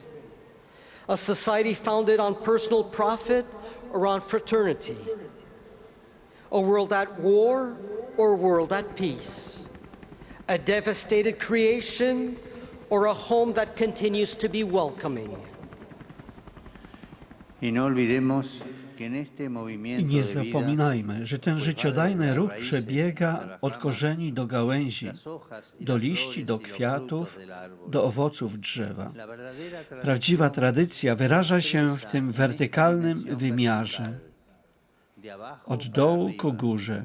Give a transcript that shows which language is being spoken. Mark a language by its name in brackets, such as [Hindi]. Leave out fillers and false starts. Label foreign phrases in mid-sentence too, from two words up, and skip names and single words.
[English] A society founded on personal profit or on fraternity. A world at war or a world at peace. A devastated creation or a home that continues to be welcoming. [Spanish] I no olvidemos que en este [Polish] I [Spanish] movimiento [Polish] nie [Spanish] de vida [Polish] zapominajmy, że ten życiodajny ruch przebiega od korzeni do gałęzi, do liści, do kwiatów, do owoców drzewa. Prawdziwa tradycja wyraża się w tym wertykalnym wymiarze, od dołu ku górze.